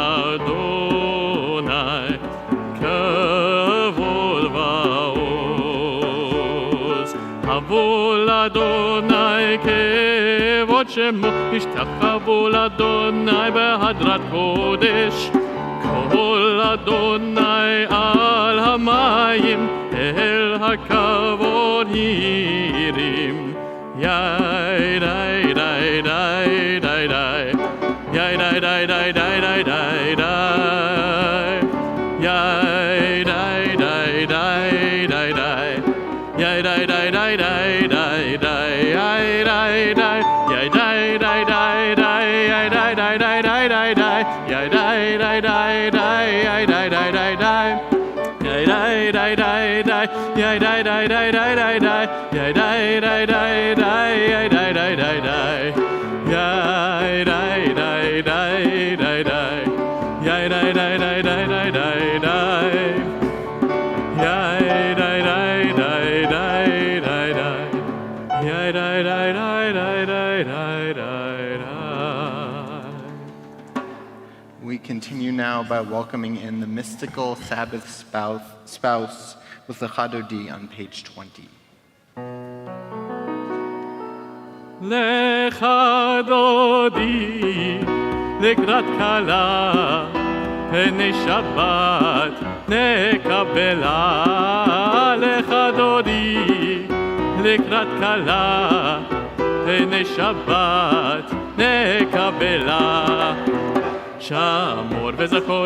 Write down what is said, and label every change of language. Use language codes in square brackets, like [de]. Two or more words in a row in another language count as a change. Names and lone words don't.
[he] לאדוני כבוד ועוז, הבו לאדוני כבוד שמו, השתחוו לאדוני בהדרת קודש, כל אדוני על המים, אל הכבוד הרים. יאי די די די די די, יאי די די די די די די די, יאי די די די די די, יאי די די די די די די, יאי די די, יאי די די די די, יאי די די די די די די, יאי די די די די, יאי די די די די, yay die die die die, yay die die die die die die, yay die die die die, yay die die die die, yay die die die die die, yay die die die die die die die, [en] We continue now by welcoming in the mystical Sabbath spouse with the Chadodi on page 20. [he] לך דודי לקראת כלה פני שבת נקבלה לך דודי לקראת כלה פני שבת נקבלה שמור וזכור